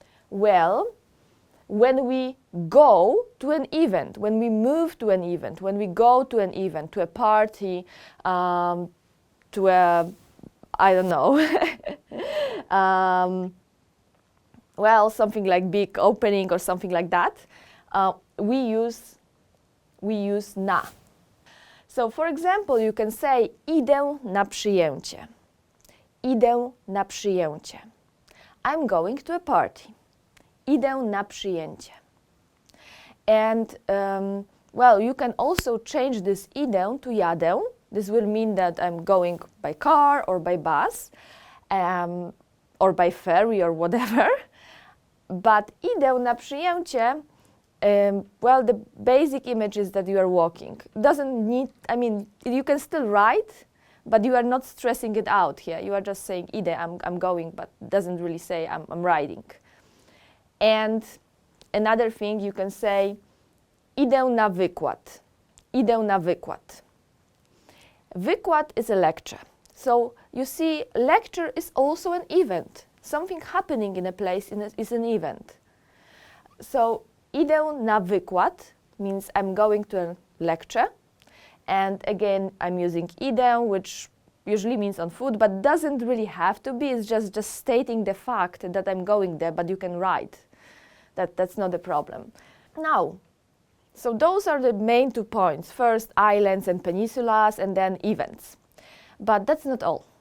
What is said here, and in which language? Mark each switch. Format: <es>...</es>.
<en>Well, when we go to an event, when we move to an event, when we go to an event, to a party, to a, I don't know, well, something like big opening or something like that, we use na. So, for example, you can say,</en> <pl>idę na przyjęcie. Idę na przyjęcie.</pl> <en>I'm going to a party.</en> <pl>Idę na przyjęcie.</pl> <en>And, well, you can also change this idę to jadę. This will mean that I'm going by car or by bus, or by ferry or whatever. But</en> <pl>idę na przyjęcie,</pl> <en>well, the basic image is that you are walking. Doesn't need, I mean, you can still write, but you are not stressing it out here. You are just saying idę, I'm going, but doesn't really say I'm riding. And another thing, you can say</en> <pl>idę na wykład. Idę na wykład.</pl> <en>Wykład is a lecture. So you see, lecture is also an event. Something happening in a place is an event. So</en> <pl>idę na wykład</pl> <en>means I'm going to a lecture. And again, I'm using idę, which usually means on foot, but doesn't really have to be. It's just stating the fact that I'm going there, but you can write. That's not a problem. Now, so those are the main 2 points. First, islands and peninsulas, and then events. But that's not all.</en>